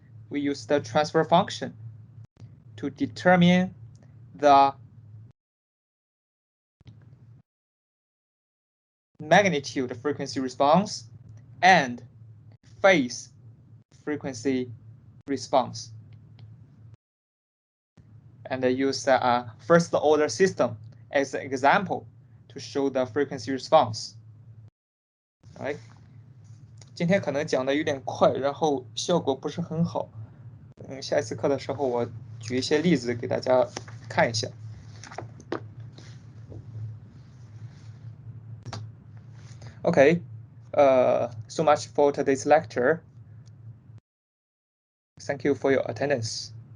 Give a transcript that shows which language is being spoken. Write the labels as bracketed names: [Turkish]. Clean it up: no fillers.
[English] We use the transfer function to determine the magnitude frequency response and phase frequency response. And use a first order system as an example to show the frequency response. Right? [Chinese] 今天可能讲的有点快，然后效果不是很好。下一次课的时候我举一些例子给大家看一下。 [English] Okay, so much for today's lecture. Thank you for your attendance.